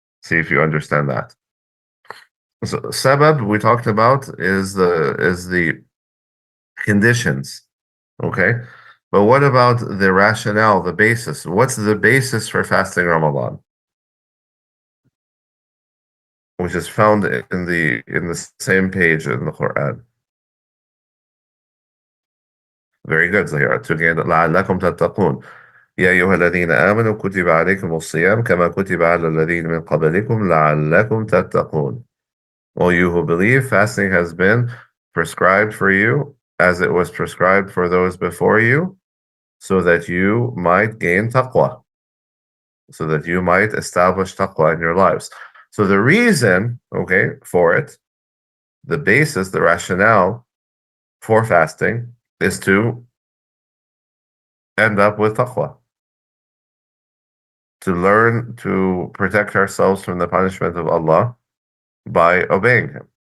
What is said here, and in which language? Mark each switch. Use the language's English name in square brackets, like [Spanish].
[English] See if you understand that. So sabab we talked about is the conditions, okay, but what about the rationale, the basis? What's the basis for fasting Ramadan? Which is found in the same page in the Quran. Very good, Zahira. [Arabic] Again, لعلكم تتقون. يا أيها الذين آمنوا كتب عليكم الصيام كما كتب على الذين من قبلكم لعلكم تتقون. [English] All you who believe, fasting has been prescribed for you as it was prescribed for those before you, so that you might gain taqwa, so that you might establish taqwa in your lives. So the reason, okay, for it, the basis, the rationale for fasting is to end up with taqwa, to learn to protect ourselves from the punishment of Allah by obeying Him.